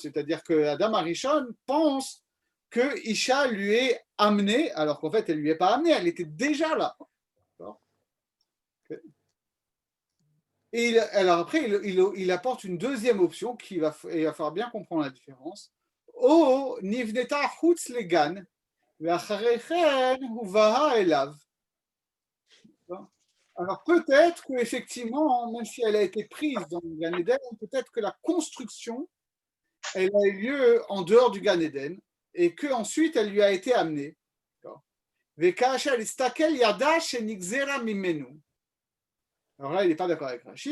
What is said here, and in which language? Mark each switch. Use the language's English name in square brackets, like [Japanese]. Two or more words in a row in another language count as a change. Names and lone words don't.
[French] C'est-à-dire que Adam Arishon pense que Isha lui est amenée, alors qu'en fait, elle ne lui est pas amenée, elle était déjà là. Et alors après, il apporte une deuxième option il va falloir bien comprendre la différence. [Hebrew] או נבנתה חוץ לגן, ואחר כך הובאה אליו. [French] Alors peut-être qu'effectivement, même si elle a été prise dans le Gan Eden, peut-être que la construction, elle a eu lieu en dehors du Gan Eden et qu'ensuite elle lui a été amenée. Alors là, il n'est pas d'accord avec Rashi.